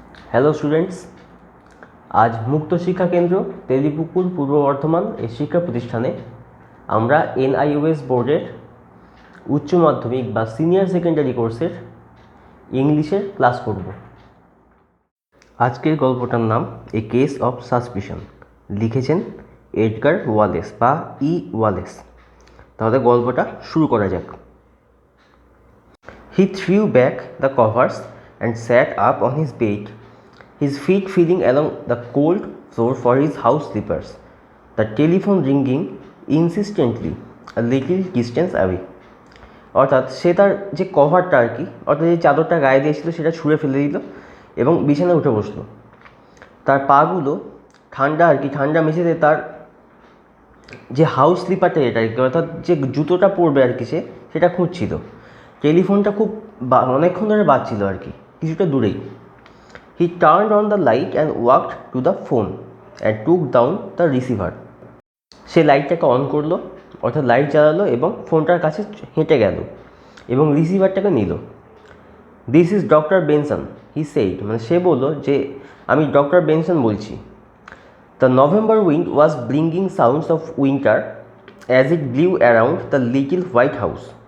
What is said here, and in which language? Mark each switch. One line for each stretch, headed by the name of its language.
Bangla: Hello students, আজ মুক্ত শিক্ষা কেন্দ্র তেলিপুকুর পূর্ব বর্ধমান এই শিক্ষা প্রতিষ্ঠানে আমরা NIOS বোর্ডের উচ্চ মাধ্যমিক বা সিনিয়র সেকেন্ডারি কোর্সের ইংলিশের ক্লাস করব। আজকের গল্পটার নাম এ কেস অফ সাসপিশন, লিখেছেন এডগার ওয়ালেস বা ওয়ালেস। তাহলে গল্পটা শুরু করা যাক।
English: He threw back the covers and sat up on his bed, his feet feeling along the cold floor for his house slippers, the telephone ringing insistently a little distance away.
Bangla: অর্থাৎ সে তার যে কভারটা আর কি, অর্থাৎ যে চাদরটা গায়ে দিয়েছিল সেটা ছুঁড়ে ফেলে দিল এবং বিছানায় উঠে বসলো। তার পাগুলো ঠান্ডা মেঝেতে তার যে হাউস স্লিপারটা যেটা আর কি, অর্থাৎ যে জুতোটা পরবে আর কি সেটা খুঁজছিল। টেলিফোনটা খুব অনেকক্ষণ ধরে বাজছিল আর কি, কিছুটা দূরেই।
English: He turned on the light and walked to the phone and took down the receiver.
Bangla: Say লাইটটাকে on করলো, অর্থাৎ লাইট জ্বালালো এবং ফোনটার কাছে হেঁটে গেল এবং রিসিভারটাকে নিল।
English: this is doctor Benson, he said,
Bangla: মানে সে বললো যে আমি ডক্টর বেনসন বলছি।
English: The November wind was bringing sounds of winter as it blew around the little white house.